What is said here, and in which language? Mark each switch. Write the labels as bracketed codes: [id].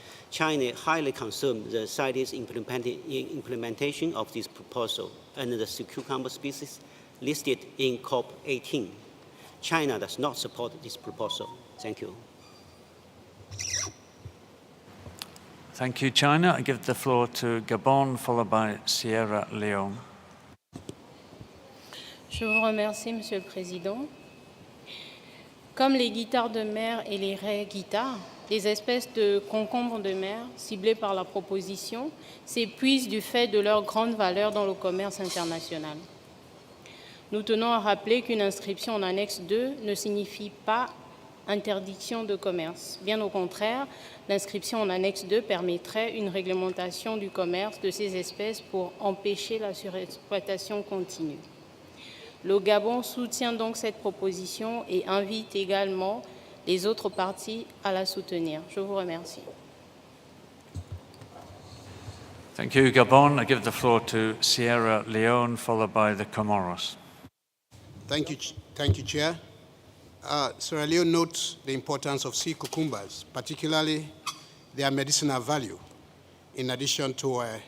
[en] China highly concerned the CITES implementation of this proposal and the sea cucumber species listed in CoP18. China does not support this proposal. Thank you. Thank you, China. I give the floor to Gabon, followed by Sierra Leone. [fr] Je vous remercie, Monsieur le Président. Comme les guitares de mer et les raies guitares, les espèces de concombres de mer ciblées par la proposition s'épuisent du fait de leur grande valeur dans le commerce international. Nous tenons à rappeler qu'une inscription en annexe 2 ne signifie pas interdiction de commerce. Bien au contraire, l'inscription en annexe 2 permettrait une réglementation du commerce de ces espèces pour empêcher la surexploitation continue. Le Gabon soutient donc cette proposition et invite également les autres parties à la soutenir. Je vous remercie. [en] Thank you, Gabon. I give the floor to Sierra Leone, followed by the Comoros. Thank you, Chair. Sierra Leone notes the importance of sea cucumbers, particularly their medicinal value, in addition to